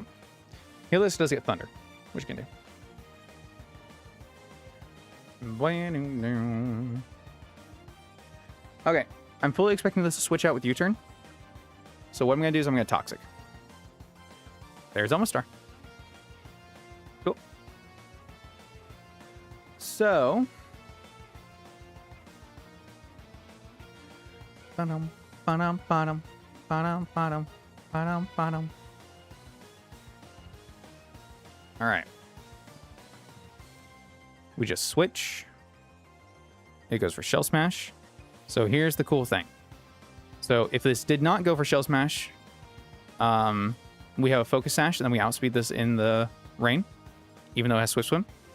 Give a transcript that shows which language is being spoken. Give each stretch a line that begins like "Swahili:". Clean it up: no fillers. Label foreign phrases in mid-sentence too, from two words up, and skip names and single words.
English: Heliolisk does get Thunder, which you can do. Okay, I'm fully expecting this to switch out with U-turn. So what I'm going to do is I'm going to Toxic. There's Omastar. Cool. So... Ba-dum, ba-dum, ba-dum, ba-dum, ba-dum, ba-dum, ba-dum. All right. We just switch. It goes for Shell Smash. So here's the cool thing. So if this did not go for Shell Smash, we have a Focus Sash, and then we outspeed this in the rain, even though it has Swift Swim.